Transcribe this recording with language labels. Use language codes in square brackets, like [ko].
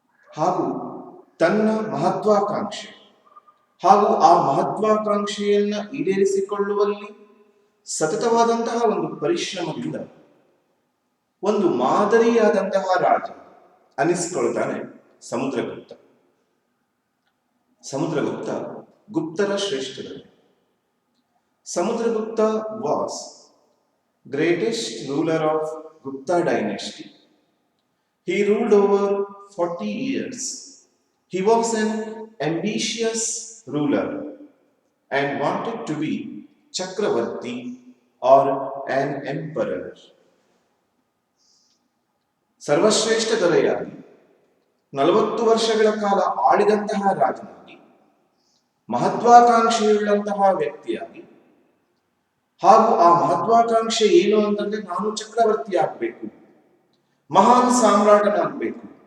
[kn] ಹಾಗೂ ತನ್ನ ಮಹತ್ವಾಕಾಂಕ್ಷೆ ಹಾಗೂ ಆ ಮಹತ್ವಾಕಾಂಕ್ಷೆಯನ್ನ ಈಡೇರಿಸಿಕೊಳ್ಳುವಲ್ಲಿ ಸತತವಾದಂತಹ ಒಂದು ಪರಿಶ್ರಮದಿಂದ ಒಂದು ಮಾದರಿಯಾದಂತಹ ರಾಜ ಅನಿಸಿಕೊಳ್ತಾನೆ Samudragupta. Samudragupta ಗುಪ್ತರ ಶ್ರೇಷ್ಠದಲ್ಲಿ. [en] Samudragupta was greatest ruler of Gupta dynasty. He ruled over 40 years. He was an ambitious ruler and wanted to be Chakravarti or an emperor. [kn] ಸರ್ವಶ್ರೇಷ್ಠ ದೊರೆಯಾಗಿ 40 ವರ್ಷಗಳ ಕಾಲ ಆಳಿದಂತಹ ರಾಜನಾಗಿ, ಮಹತ್ವಾಕಾಂಕ್ಷೆಯುಳ್ಳಂತಹ ವ್ಯಕ್ತಿಯಾಗಿ, ಹಾಗೂ ಆ ಮಹತ್ವಾಕಾಂಕ್ಷೆ ಏನು ಅಂತಂದ್ರೆ ನಾನು ಚಕ್ರವರ್ತಿ ಆಗ್ಬೇಕು, ಮಹಾನ್ ಸಾಮ್ರಾಟನಾಗಬೇಕು.